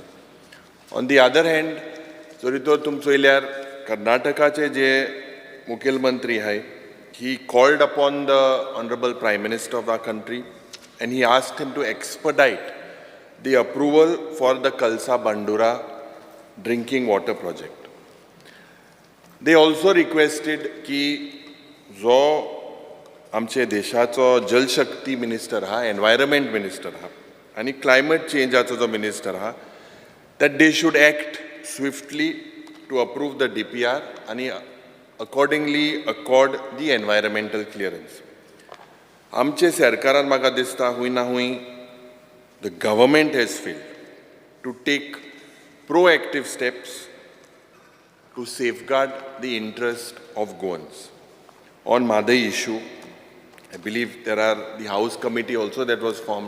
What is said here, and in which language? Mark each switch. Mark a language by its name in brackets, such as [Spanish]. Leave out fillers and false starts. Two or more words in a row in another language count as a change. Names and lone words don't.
[English] On the other hand, [Konkani] Zorito Tumsoilyar, Karnatakache je Mukhilmantri hai, [English] he called upon the Honorable Prime Minister of our country and he asked him to expedite the approval for the Kalsa Bandura drinking water project. They also requested [Konkani] ki जो आमचे देशाचो जलशक्ती मिनिस्टर हा, एनवायरमेंट मिनिस्टर हा आणि क्लायमेट चेंजाचो जो मिनिस्टर हा, [English] that they should act swiftly to approve the DPR and accordingly accord the environmental clearance. [Konkani] आमचे सरकारान म्हाका दिसता हुई ना हुई [English] the government has failed to take proactive steps to safeguard the interest of Goans. On Madai issue, I believe there are the House Committee also that was formed.